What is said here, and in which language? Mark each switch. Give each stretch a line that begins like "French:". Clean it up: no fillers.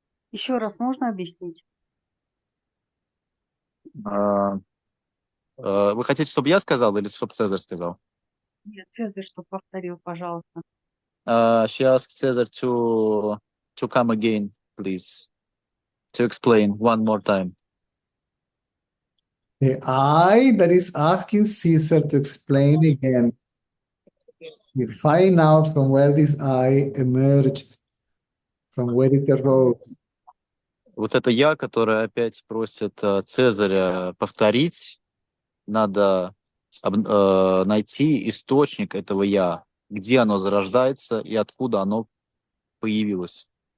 Russian: Еще раз можно объяснить? А, Вы хотите, чтобы я сказал или чтобы Цезарь сказал? Нет, Цезарь, что повторил, пожалуйста.
English: She asked Caesar to come again, please, to explain one more time. The I that is asking Caesar to explain again. We find out from where this I emerged, from where it arose.
Russian: Вот это я, которое опять просит Цезаря повторить, надо найти источник этого я, где оно зарождается и откуда оно появилось.